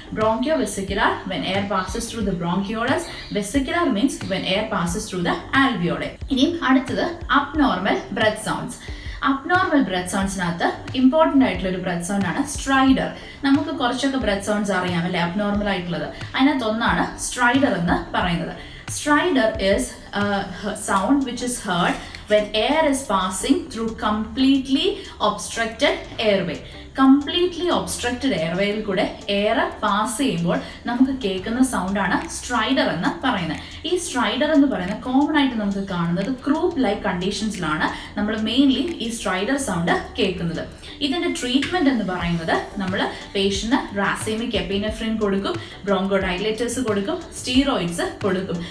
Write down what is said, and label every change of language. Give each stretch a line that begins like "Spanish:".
English: Bronchovesicular when air passes through the bronchioles. Vesicular means when air passes through the alveoli.
Malayalam: ഇനിയും അടുത്തത് abnormal breath sounds. Abnormal breath സൗണ്ട്സിനകത്ത് important ആയിട്ടുള്ള ഒരു breath sound ആണ് strider. നമുക്ക് കുറച്ചൊക്കെ breath sounds അറിയാം അല്ലേ, അബ്നോർമൽ ആയിട്ടുള്ളത്. അതിനകത്ത് ഒന്നാണ് സ്ട്രൈഡർ എന്ന് പറയുന്നത്.
English: Stridor is a sound which is heard when air is passing through completely obstructed airway.
Malayalam: Completely obstructed എയർവേയിൽ കൂടെ എയർ പാസ് ചെയ്യുമ്പോൾ നമുക്ക് കേൾക്കുന്ന സൗണ്ടാണ് സ്ട്രൈഡർ എന്ന് പറയുന്നത്. ഈ സ്ട്രൈഡർ എന്ന് പറയുന്നത് കോമൺ ആയിട്ട് നമുക്ക് കാണുന്നത് ക്രൂപ്പ് ലൈക്ക് കണ്ടീഷൻസിലാണ് നമ്മൾ മെയിൻലി ഈ സ്ട്രൈഡർ സൗണ്ട് കേൾക്കുന്നത്. ഇതിൻ്റെ ട്രീറ്റ്മെൻറ്റ് എന്ന് പറയുന്നത് നമ്മൾ പേഷ്യന് റാസേമിക് എപ്പിനെഫ്രിൻ കൊടുക്കും, ബ്രോങ്കോഡൈലേറ്റേഴ്സ് കൊടുക്കും, സ്റ്റീറോയിഡ്സ് കൊടുക്കും.